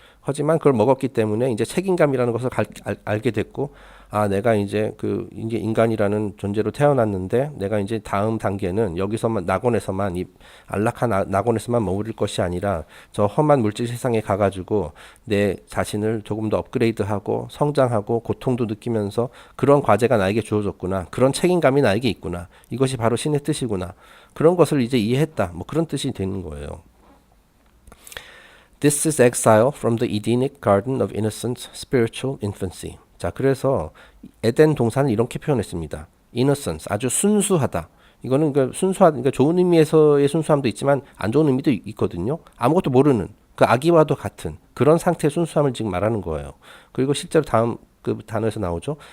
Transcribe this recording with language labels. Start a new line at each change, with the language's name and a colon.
Korean: 하지만 그걸 먹었기 때문에 이제 책임감이라는 것을 알게 됐고, 아, 내가 이제 이제 인간이라는 존재로 태어났는데 내가 이제 다음 단계는 여기서만 낙원에서만 이 안락한 낙원에서만 머무를 것이 아니라 저 험한 물질 세상에 가가지고 내 자신을 조금 더 업그레이드하고 성장하고 고통도 느끼면서 그런 과제가 나에게 주어졌구나. 그런 책임감이 나에게 있구나. 이것이 바로 신의 뜻이구나. 그런 것을 이제 이해했다. 뭐 그런 뜻이 되는 거예요.
English: This is exile from the Edenic garden of innocent spiritual infancy.
Korean: 자, 그래서 에덴 동산을 이렇게 표현했습니다. innocence, 아주 순수하다. 이거는 그러니까 좋은 의미에서의 순수함도 있지만 안 좋은 의미도 있거든요. 아무것도 모르는 그 아기와도 같은 그런 상태의 순수함을 지금 말하는 거예요. 그리고 실제로 다음 그 단어에서 나오죠.